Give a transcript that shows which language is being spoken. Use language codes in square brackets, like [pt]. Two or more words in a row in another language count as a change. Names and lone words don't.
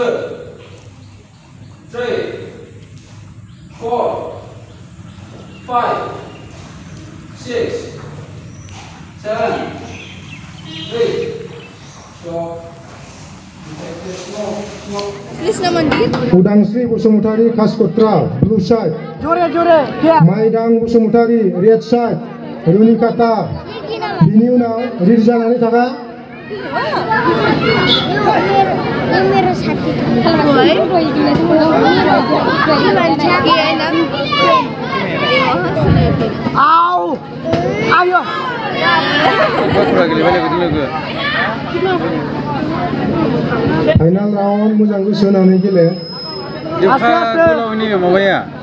[en] three, four, five, six, seven, eight. Krishna Mandir. Udangsri Busumutari Kaskotra, blue side. Jore, Maidang Busumutari, red side. Runikata. Biniuna, Rizana Nitaka. Numero 1. Au! Ayo! Final round [brx] मोजां गोसो होनानै गेले ini माबाया